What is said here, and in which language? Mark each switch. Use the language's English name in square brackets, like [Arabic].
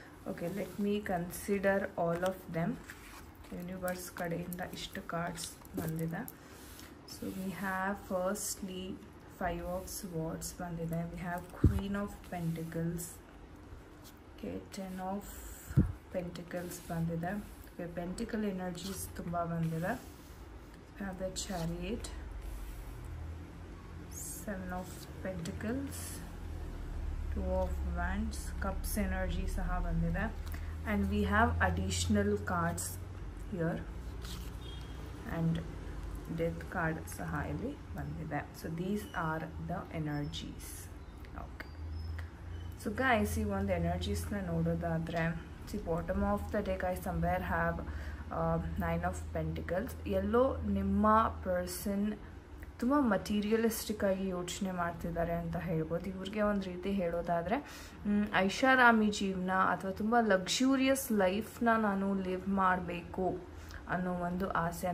[English] Okay, let me consider all of them. [Kannada] Universe ಕಡೆಯಿಂದ ಇಷ್ಟು cards ಬಂದಿದೆ. [English] So we have firstly 5 of swords [Kannada] ಬಂದಿದೆ. [English] We have Queen of Pentacles. Okay, 10 of Pentacles [Kannada] ಬಂದಿದೆ. [English] Okay, Pentacle energies [Kannada] ತುಂಬ ಬಂದಿದೆ. [English] We have the Chariot, 7 of Pentacles, 2 of Wands, Cups energy [Kannada] ಸಹ ಬಂದಿದೆ. [English] And we have additional cards here. And Death card [Kannada] ಸಹ ಇಲ್ಲಿ ಬಂದಿದೆ. [English] So these are the energies. Okay. So guys, [Kannada] ಈ ಒಂದು ಎನರ್ಜೀಸ್ನ ನೋಡೋದಾದರೆ, [English] See bottom of the deck I somewhere have 9 of pentacles. [Kannada] ಎಲ್ಲೋ ನಿಮ್ಮ person ತುಂಬ ಮಟೀರಿಯಲಿಸ್ಟಿಕ್ ಆಗಿ ಯೋಚನೆ ಮಾಡ್ತಿದ್ದಾರೆ ಅಂತ ಹೇಳ್ಬೋದು. ಇವ್ರಿಗೆ ಒಂದು ರೀತಿ ಹೇಳೋದಾದರೆ ಐಷಾರಾಮಿ ಜೀವನ ಅಥವಾ ತುಂಬ ಲಕ್ಸುರಿಯಸ್ ಲೈಫ್ನ ನಾನು ಲಿವ್ ಮಾಡಬೇಕು ಅನ್ನೋ ಒಂದು ಆಸೆ.